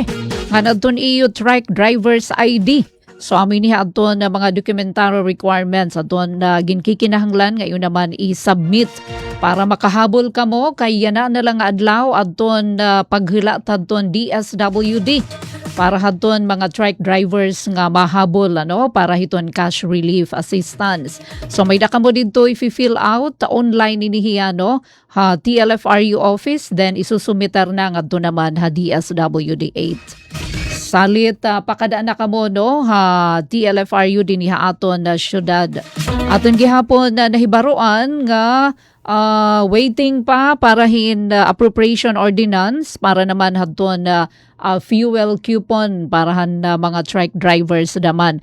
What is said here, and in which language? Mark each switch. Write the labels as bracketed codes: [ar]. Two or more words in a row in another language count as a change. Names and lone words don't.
[war] Nga adton niyo [en] truck driver's ID. [war] So amin niya aton mga [en] documentary requirements [war] aton ginkikinahanglan ngayon naman i-submit para makahabol kamo kay yana na lang adlaw aton paghila aton DSWD para hadton mga [en] truck drivers [war] nga mahabol para hiton [en] cash relief assistance. [war] So may daka mo dito i- [en] fill out [war] online inihiya TLFRU office then isusumitar na ngadto naman DSWD 8. Salit pakadaan na kamo TLFRU din aton na syudad. Aton gihapon nahibaruan nga waiting pa para hin [en] appropriation ordinance [war] para naman hadton [en] fuel coupon [war] para mga [en] truck drivers [war] naman.